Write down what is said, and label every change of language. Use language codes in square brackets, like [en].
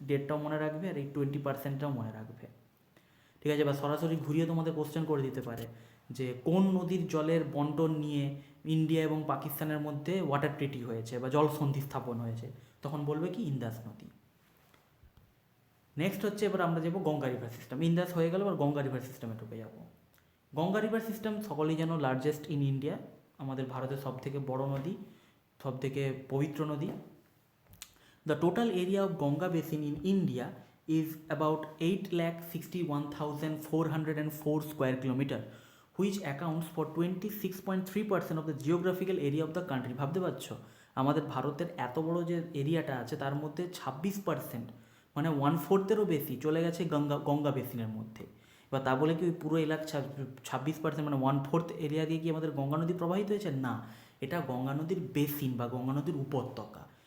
[bn] ডেটটাও মনে রাখবে আর এই 20%টাও মনে রাখবে। ঠিক আছে, বা সরাসরি ঘুরিয়ে তোমাদের কোশ্চেন করে দিতে পারে যে কোন নদীর জলের বন্টন নিয়ে ইন্ডিয়া এবং পাকিস্তানের মধ্যে ওয়াটার ট্রিটি হয়েছে বা জল সন্ধি স্থাপন হয়েছে, তখন বলবে কি ইন্দাস নদী। নেক্সট হচ্ছে, এবার আমরা যাবো গঙ্গা রিভার সিস্টেম। ইন্দাস হয়ে গেল, এবার গঙ্গা রিভার সিস্টেমে ঢুকে যাবো। গঙ্গা রিভার সিস্টেম সকলেই যেন লার্জেস্ট ইন ইন্ডিয়া, আমাদের ভারতের সবথেকে বড় নদী, সবথেকে পবিত্র নদী। [en] The total area of Ganga basin in India is about 8,61,404 square kilometer, which accounts for 26.3% of the geographical area of the country. [bn] ভাবতে পারছো আমাদের ভারতের এত বড় যে এরিয়াটা আছে তার মধ্যে 26% মানে 1/4-এরও বেশি চলে গেছে গঙ্গা বেসিনের মধ্যে। এবার তা বলে কি ওই পুরো এলাকা 26% মানে 1/4 এরিয়া দিয়ে কি আমাদের গঙ্গা নদী প্রবাহিত হয়েছে? না, এটা গঙ্গা নদীর বেসিন বা গঙ্গা নদীর উপত্যকা।